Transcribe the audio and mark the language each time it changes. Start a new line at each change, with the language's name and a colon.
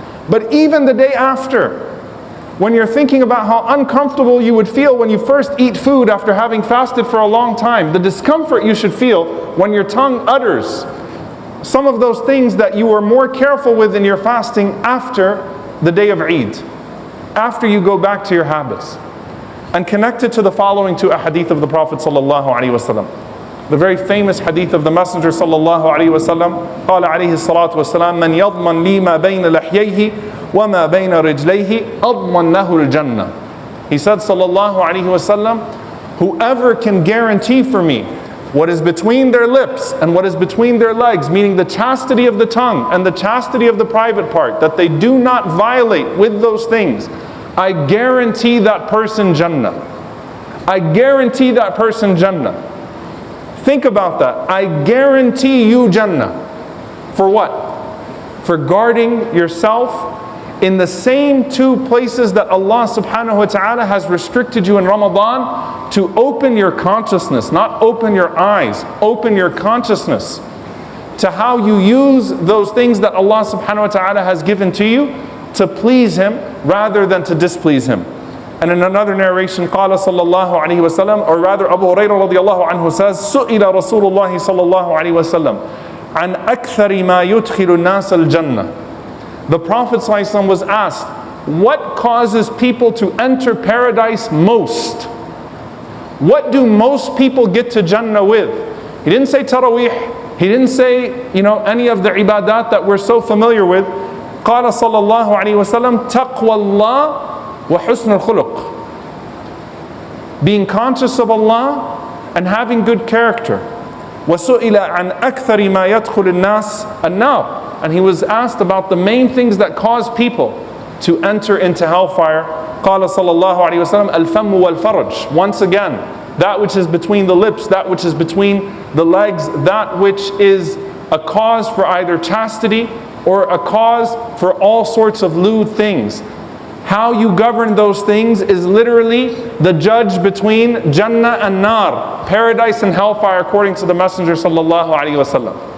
English: But even the day after, when you're thinking about how uncomfortable you would feel when you first eat food after having fasted for a long time, the discomfort you should feel when your tongue utters some of those things that you were more careful with in your fasting after the day of Eid, after you go back to your habits. And connected to the following two ahadith of the Prophet sallallahu alaihi wasallam. The very famous hadith of the Messenger sallallahu alaihi wasallam,
Arabic: قال عليه الصلاة والسلام, من يضمن لي ما بين لحييه وما بين رجليه أضمن له الجنة.
English: He said sallallahu alaihi wasallam, whoever can guarantee for me what is between their lips and what is between their legs, meaning the chastity of the tongue and the chastity of the private part, that they do not violate with those things, I guarantee that person Jannah. I guarantee that person Jannah. Think about that. I guarantee you Jannah. For what? For guarding yourself in the same two places that Allah subhanahu wa ta'ala has restricted you in Ramadan, to open your consciousness, not open your eyes, open your consciousness to how you use those things that Allah subhanahu wa ta'ala has given to you to please Him rather than to displease Him. And in another narration,
Arabic: قال صلى الله عليه وسلم,
English: or rather Abu Hurairah radiallahu anhu says,
Arabic: سئل رسول الله صلى الله عليه وسلم عن أكثر ما يدخل الناس الجنة.
English: The Prophet ﷺ was asked, what causes people to enter paradise most? What do most people get to Jannah with? He didn't say Taraweeh. He didn't say, any of the ibadat that we're so familiar with.
Arabic: قال صلى الله عليه وسلم تقوى الله وحسن الخلق.
English: Being conscious of Allah and having good character.
Arabic: وسئل عن أكثر ما يدخل الناس النار.
English: And he was asked about the main things that cause people to enter into hellfire.
Arabic: قال صلى الله عليه وسلم الفم والفرج.
English: Once again, that which is between the lips, that which is between the legs, that which is a cause for either chastity or a cause for all sorts of lewd things. How you govern those things is literally the judge between Jannah and Nar, paradise and hellfire, according to the Messenger sallallahu alaihi wasallam.